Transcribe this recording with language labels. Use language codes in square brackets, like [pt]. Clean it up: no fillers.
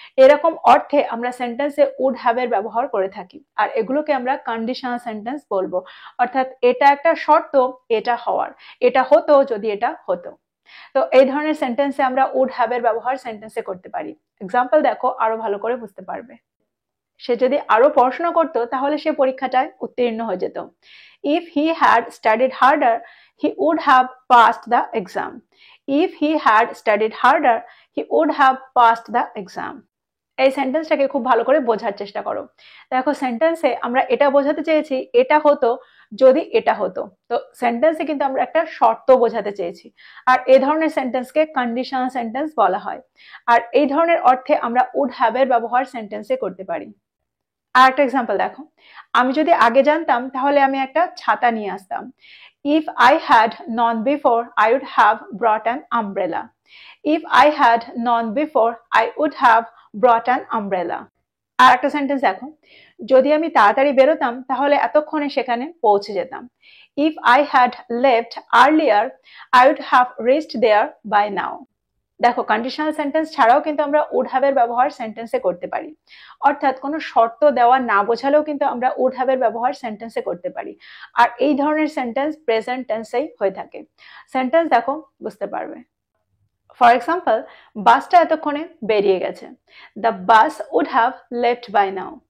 [bn] এরকম অর্থে আমরা সেন্টেন্সে উড হ্যাভ এর ব্যবহার করে থাকি, আর এগুলোকে আমরা কন্ডিশনাল সেন্টেন্স বলবো। অর্থাৎ এটা একটা শর্ত এটা হওয়ার, এটা হতো যদি এটা হতো। তো এই ধরনের সেন্টেন্সে আমরা উড হ্যাভ এর ব্যবহার সেন্টেন্সে করতে পারি। এক্সাম্পল দেখো আরো ভালো করে বুঝতে পারবে। সে যদি আরো পড়াশোনা করতো তাহলে সে পরীক্ষাটায় উত্তীর্ণ হয়ে যেত। [en] If he had studied harder, he would have passed the exam. If he had studied harder, he would have passed the exam. [bn] এই সেন্টেন্সটাকে খুব ভালো করে বোঝার চেষ্টা করো। দেখো সেন্টেন্সে আমরা এটা বোঝাতে চেয়েছি এটা হতো যদি এটা হতো। তো সেন্টেন্সে কিন্তু আমরা একটা শর্ত বোঝাতে চেয়েছি, আর এই ধরনের সেন্টেন্সকে কন্ডিশনাল সেন্টেন্স বলা হয়। আর এই ধরনের অর্থে আমরা উড হ্যাভ এর ব্যবহার সেন্টেন্সে করতে পারি। আর একটা এক্সাম্পল দেখো, আমি যদি আগে জানতাম তাহলে আমি একটা ছাতা নিয়ে আসতাম। [en] If I had known before, I would have brought an umbrella. If I had known before, I would have brought an umbrella. [bn] আর একটা সেন্টেন্স দেখো, যদি আমি তাড়াতাড়ি বেরোতাম তাহলে এতক্ষণে সেখানে পৌঁছে যেতাম। [en] If I had left earlier, I would have reached there by now. [bn] দেখো কন্ডিশনাল সেন্টেন্স ছাড়াও কিন্তু আমরা উড হ্যাভ এর ব্যবহার সেন্টেন্সে করতে পারি, অর্থাৎ কোনো শর্ত দেওয়া না বোঝালেও কিন্তু আমরা উড হ্যাভ এর ব্যবহার সেন্টেন্সে করতে পারি। আর এই ধরনের সেন্টেন্স প্রেজেন্ট টেন্সেই হয়ে থাকে। সেন্টেন্স দেখো বুঝতে পারবে। ফর এক্সাম্পল, বাসটা এতক্ষণে বেরিয়ে গেছে। [en] The bus would have left by now.